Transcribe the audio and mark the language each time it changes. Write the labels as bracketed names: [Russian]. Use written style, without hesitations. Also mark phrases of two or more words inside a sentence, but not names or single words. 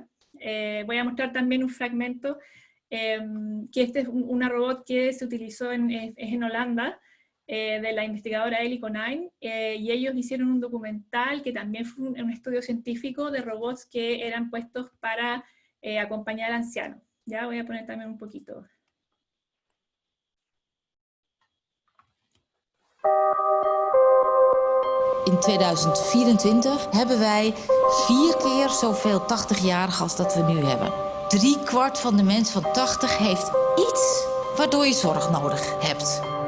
[Spanish] Voy a mostrar también un fragmento, que este es una robot que se utilizó en Holanda, de la investigadora Ellie Konijn, y ellos hicieron un documental que también fue un estudio científico de robots que eran puestos para acompañar al anciano. Ya voy a poner también un poquito. [Dutch] In 2024 hebben wij 4 keer zoveel 80-jarigen als dat we nu hebben. 3/4 van de mensen van 80 heeft iets waardoor je zorg nodig hebt.